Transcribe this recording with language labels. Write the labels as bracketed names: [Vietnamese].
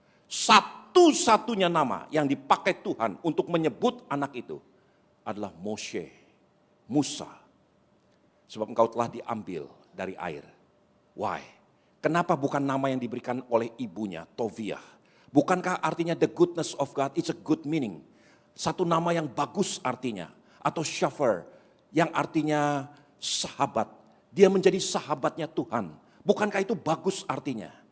[Indonesian] Satu-satunya nama yang dipakai Tuhan untuk menyebut anak itu adalah Moshe, Musa. Sebab engkau telah diambil dari air. [English] Why? [Indonesian] Kenapa bukan nama yang diberikan oleh ibunya, Toviah? Bukankah artinya [English] the goodness of God, it's a good meaning. [Indonesian] Satu nama yang bagus artinya. Atau Shafar, yang artinya sahabat. Dia menjadi sahabatnya Tuhan. Bukankah itu bagus artinya?